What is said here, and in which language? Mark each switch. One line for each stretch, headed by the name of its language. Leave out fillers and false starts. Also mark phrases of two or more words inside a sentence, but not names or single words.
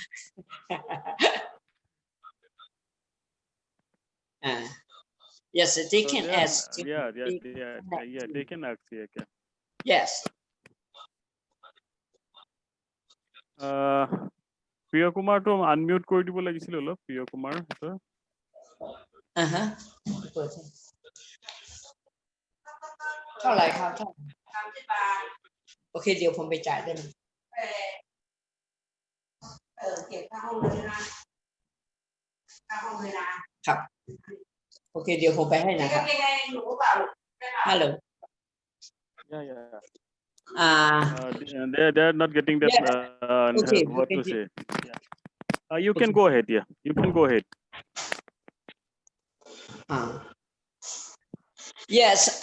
English: Yes, they can ask. They can ask. Yes.
Assamese: Priyakumar to unmute kori dibo lagisil olop Priyakumar.
Thai: Okay, เดี๋ยวผมไปจ่ายได้ไหมครับโอเคเดี๋ยวผมไปให้นะครับ Hello.
English: They're not getting that what to say. You can go ahead. Yeah, you can go ahead. Yes.